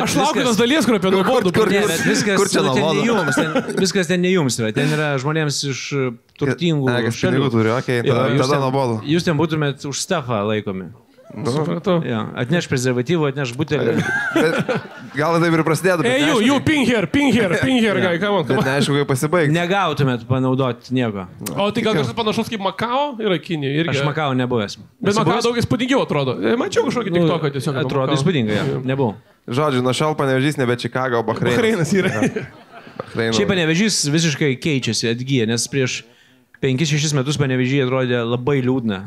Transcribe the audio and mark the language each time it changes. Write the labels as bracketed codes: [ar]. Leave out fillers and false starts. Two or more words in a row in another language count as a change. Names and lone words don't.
[lt] aš laukiu tos dalies, kur apie nuobodu. Ne, bet viskas ten ne jums yra. Ten yra žmonėms iš turtingų šalių. Tada nuobodu. Jūs ten būtumėt už stafą laikomi. Supratau. Ja, atneš prezervatyvų, atneš butelį. Gal taip ir prasidėtų. [en] Hey, you ping here, guy, come on. [lt] Bet neaišku, kaip pasibaigti. Negautumėt panaudoti nieko. O tai gal kažkas panašus kaip Makao yra Kinija? Aš Makao nebuvęs. Bet Makao daug įspūdingiau atrodo. Mačiau kažkokį TikToką tiesiog. Atrodo įspūdingai, ja. Nebuvau. Žodžiu, nuo šiol Panevėžys nebe Čikaga, o Bahreinas. Bahreinas yra. Šiaip Panevėžys visiškai keičiasi, atgyja, nes prieš 5-6 metus Panevėžys atrodė labai liūdna.